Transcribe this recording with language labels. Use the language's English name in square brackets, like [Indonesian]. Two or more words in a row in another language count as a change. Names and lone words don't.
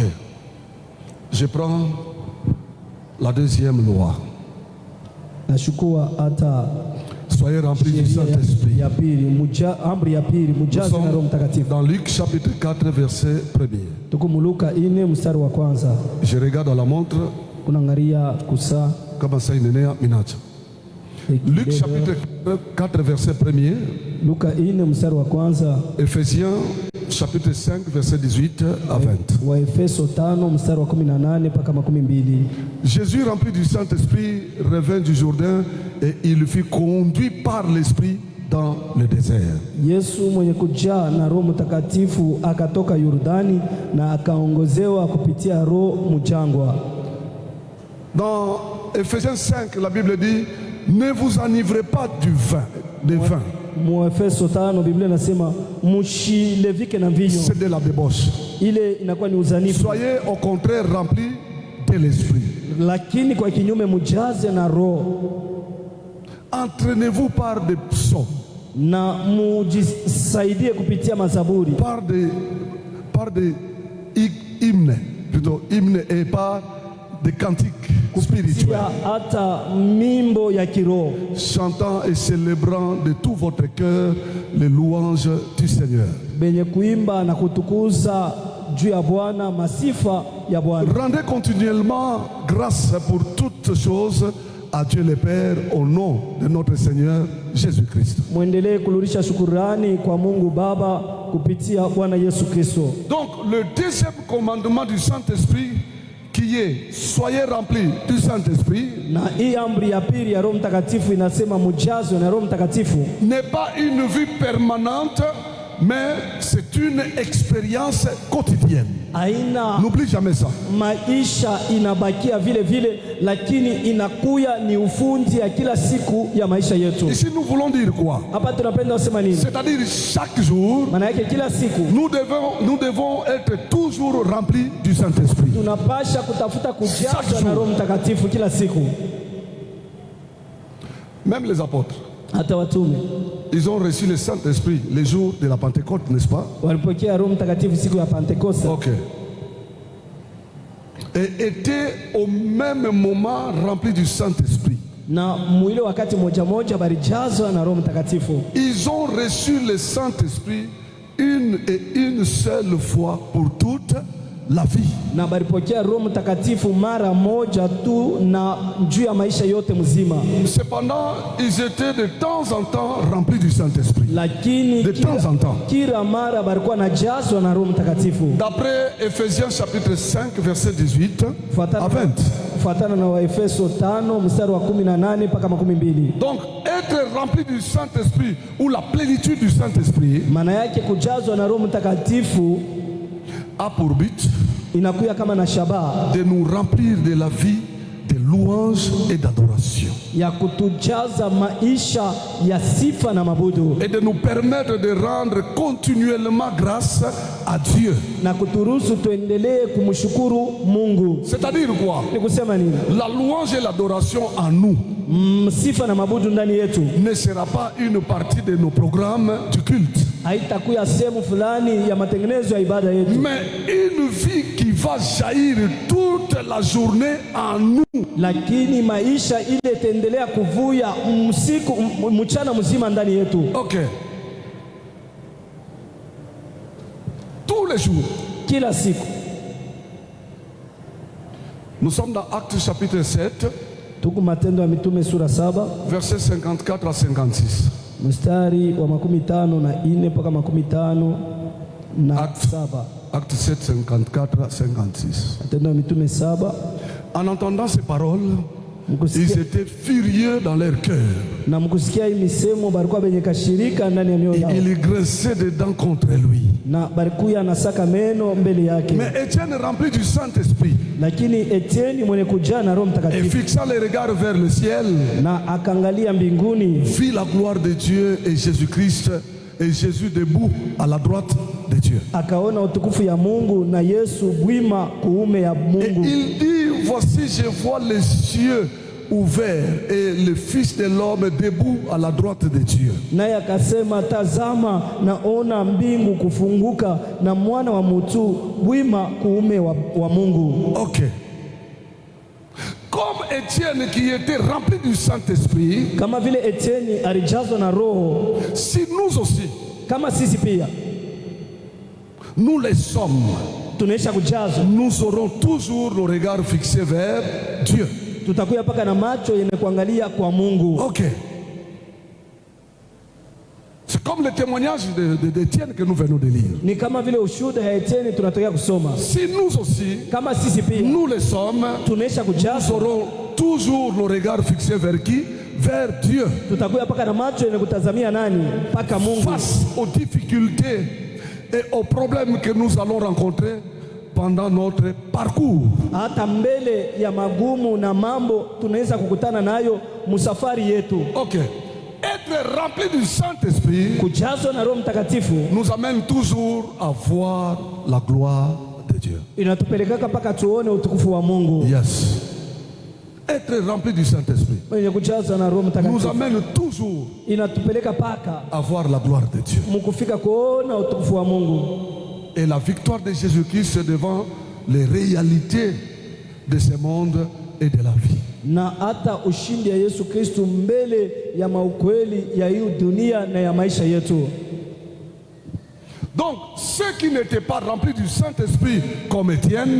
[French] Je prends la deuxième loi. Soyez remplis du Saint-Esprit. Dans Luc chapitre 4 verset 1er. Je regarde à la montre. [Swahili] kama saa inenea minacha. [French] Luc chapitre 4 verset 1er. [Swahili] Luka 4 mstari wa kwanza. [French] Ephésiens chapitre 5 verset 18 à 20. [Swahili] Wa Efeso 5 mstari wa 18 mpaka 12. [French] Jésus rempli du Saint-Esprit revint du Jourdain et il fut conduit par l'Esprit dans le désert. [Swahili] Yesu mwenye kujaa na Roho Mtakatifu akatoka Yordani na akaongozewa kupitia Roho mjangwa. [French] Dans Ephésiens 5, la Bible dit: ne vous enivrez pas des vins. [Swahili] Mu Efeso 5 Biblia inasema mshilevike na vinyo. [French] C'est de la débauche. [Swahili] Ile inakuwa ni uzanifu. [French] Soyez au contraire remplis de l'Esprit. [Swahili] Lakini kwa kinyume mujaze na Roho. [French] Entraînez-vous par des psaumes. [Swahili] Na mujisaidie kupitia mazaburi. [French] Par des hymnes, plutôt hymnes, et par des cantiques spirituels. [Swahili] Hata mimbo ya kiroho. [French] Chantant et célébrant de tout votre cœur les louanges du Seigneur. [Swahili] Benye kuimba na kutukuza juu ya Bwana, masifa ya Bwana. [French] Rendez continuellement grâce pour toutes choses à Dieu le Père au nom de notre Seigneur Jésus-Christ. [Swahili] Muendelee kururisha shukurani kwa Mungu Baba kupitia Bwana Yesu Kristo. [French] Donc le deuxième commandement du Saint-Esprit qui est: soyez remplis du Saint-Esprit. [Swahili] Na hii amri ya pili ya Roho Mtakatifu inasema mujazwe na Roho Mtakatifu. [French] N'est pas une vie permanente, mais c'est une expérience quotidienne. N'oublie jamais ça. [Swahili] Maisha inabakia vile vile, lakini inakuya ni ufundi ya kila siku ya maisha yetu. [French] Ici nous voulons dire quoi? [Swahili] Hapa tunapenda kusema nini? [French] C'est-à-dire chaque jour, [Swahili] maana yake kila siku [French] nous devons être toujours remplis du Saint-Esprit. [Swahili] Tunapasha kutafuta kujazwa na Roho Mtakatifu kila siku. [French] Même les apôtres, [Swahili] hata watume, [French] ils ont reçu le Saint-Esprit les jours de la Pentecôte, n'est-ce pas? [Swahili] Walipokea Roho Mtakatifu siku ya Pentekoste. Ok. [French] Et étaient au même moment remplis du Saint-Esprit. [Swahili] Na mwile wakati moja moja balijazwa na Roho Mtakatifu. [French] Ils ont reçu le Saint-Esprit une seule fois pour toute la vie. [Swahili] Na balipokea Roho Mtakatifu mara moja tu na juu ya maisha yote mzima. [French] Cependant, ils étaient de temps en temps remplis du Saint-Esprit. [Swahili] Lakini [French] de temps en temps. [Swahili] Kila mara balikuwa najazwa na Roho Mtakatifu. [French] D'après Ephésiens chapitre 5 verset 18 à 20. [Swahili] Kufuatana na Waefeso 5 mstari wa 18 mpaka 12. [French] Donc être rempli du Saint-Esprit ou la plénitude du Saint-Esprit, [Swahili] maana yake kujazwa na Roho Mtakatifu [French] a pour but [Swahili] inakuya kama na shabaha [French] de nous remplir de la vie de louange et d'adoration, [Swahili] ya kutujaza maisha ya sifa na mabudu, [French] et de nous permettre de rendre continuellement grâce à Dieu. [Swahili] Na kuturuhusu tuendelee kumshukuru Mungu. [French] C'est-à-dire quoi? [Swahili] Ni kusema nini? [French] La louange et l'adoration en nous [Swahili] sifa na mabudu ndani yetu [French] ne sera pas une partie de nos programmes du culte, [Swahili] haitakuwa sehemu fulani ya matengenezo ya ibada yetu, [French] mais une vie qui va jaillir toute la journée en nous. [Swahili] Lakini maisha ile itaendelea kuvuya usiku mchana mzima ndani yetu. [French] Ok. Tous les jours. [Swahili] Kila siku. [French] Nous sommes dans Actes chapitre 7. [Swahili] Tuko Matendo ya Mitume sura 7. [French] Versets 54 à 56. [Swahili] Mstari wa 54 mpaka 57. [French] Acte 7, 54 à 56. [Swahili] Matendo ya Mitume 7. [French] En entendant ces paroles, ils étaient furieux dans leur cœur. [Swahili] Na mkusikia hii misemo balikuwa benye kashirika ndani ya mioyo yao. [French] Ils grinçaient des dents contre lui. [Swahili] Na balikuwa nasaka meno mbele yake. [French] Mais Étienne, rempli du Saint-Esprit, [Swahili] lakini Etienne mwenye kujaa na Roho Mtakatifu, [French] et fixant les regards vers le ciel, [Swahili] na akaangalia mbinguni, [French] vit la gloire de Dieu et Jésus-Christ, et Jésus debout à la droite de Dieu. [Swahili] Akaona utukufu ya Mungu na Yesu bwima kuume ya Mungu. [French] Et il dit: voici, je vois les cieux ouverts et le Fils de l'homme debout à la droite de Dieu. [Swahili] Naye akasema, tazama naona mbingu kufunguka na mwana wa mtu bwima kuume wa Mungu. Ok. [French] Comme Étienne qui était rempli du Saint-Esprit, [Swahili] kama vile Etienne alijazwa na Roho, [French] si nous aussi, [Swahili] kama sisi pia [French] nous les sommes, [Swahili] tunaisha kujazwa, [French] nous aurons toujours nos regards fixés vers Dieu. [Swahili] Tutakuya paka na macho yenye kuangalia kwa Mungu. Ok. [French] C'est comme le témoignage d'Étienne que nous venons de lire. [Swahili] Ni kama vile ushuhuda ya Etienne tunatokea kusoma. [French] Si nous aussi, [Swahili] Kama sisi pia [French] nous le sommes, [Swahili] tunesha [French] nous [Swahili] kujaza, [French] aurons toujours nos regards fixés vers qui? Vers Dieu. [Swahili] tutakuya paka na macho yenye kutazamia nani? Paka Mungu. [French] Face aux difficultés et aux problèmes que nous allons rencontrer pendant notre parcours. [Swahili] Hata mbele ya magumu na mambo tunaweza kukutana nayo musafari yetu. Ok. [French] Être rempli du Saint-Esprit [Swahili] Kujazwa na Roho Mtakatifu [French] nous amène toujours à voir la gloire de Dieu. [Swahili] inatupelekaka paka tuone utukufu wa Mungu. Yes. [French] Être rempli du Saint-Esprit [Swahili] Mwenye kujazwa na Roho [French] nous [Swahili] Mtakatifu [French] amène toujours [Swahili] inatupeleka paka [French] à voir la gloire de Dieu. [Swahili] mukufika kuona utukufu wa Mungu. [French] Et la victoire de Jésus-Christ c'est devant les réalités de ce monde et de la vie. [Swahili] Na hata ushindi ya Yesu Kristu mbele ya maukweli ya hii dunia na ya maisha yetu. [French] Donc, ceux qui n'étaient pas remplis du Saint-Esprit comme Étienne